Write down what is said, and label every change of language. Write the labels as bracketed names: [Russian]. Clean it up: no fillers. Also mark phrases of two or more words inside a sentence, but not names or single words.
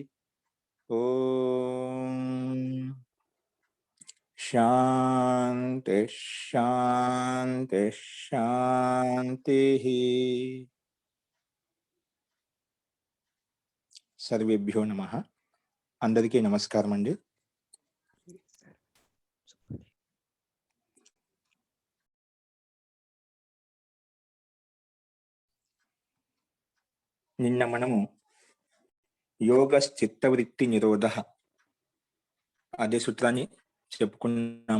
[Sanskrit] ओम शांति शांति शांति। सर्वेभ्यो नमः। [Telugu] అందరికీ నమస్కారం అండి। నిన్న మనము [Sanskrit] యోగశ్చిత్తవృత్తి నిరోధ [Telugu] అదే సూత్రాన్ని చెప్పుకున్నాము.